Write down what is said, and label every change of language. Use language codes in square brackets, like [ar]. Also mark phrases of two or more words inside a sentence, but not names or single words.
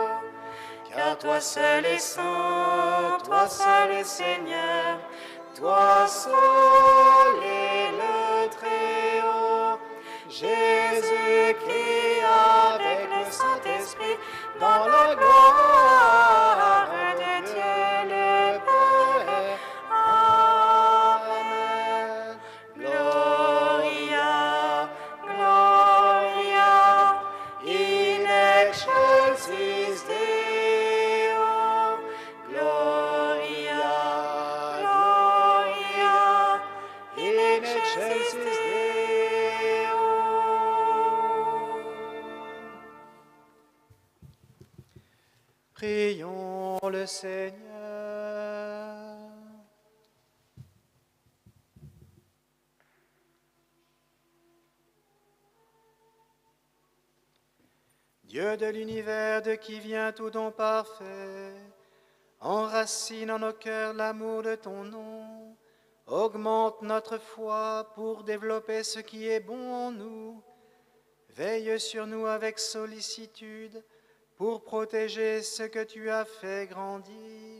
[fr] Car toi seul est saint, toi seul est Seigneur, toi seul est le Très-Haut. Jésus-Christ avec le Saint-Esprit, dans la gloire de Dieu le Père. Amen. [la] Gloria, Gloria, in excelsis Deo. Gloria, Gloria, in excelsis Deo. [fr] Prions le Seigneur. Dieu de l'univers, de qui vient tout don parfait, enracine en nos cœurs l'amour de ton nom, augmente notre foi pour développer ce qui est bon en nous, veille sur nous avec sollicitude pour protéger ce que tu as fait grandir.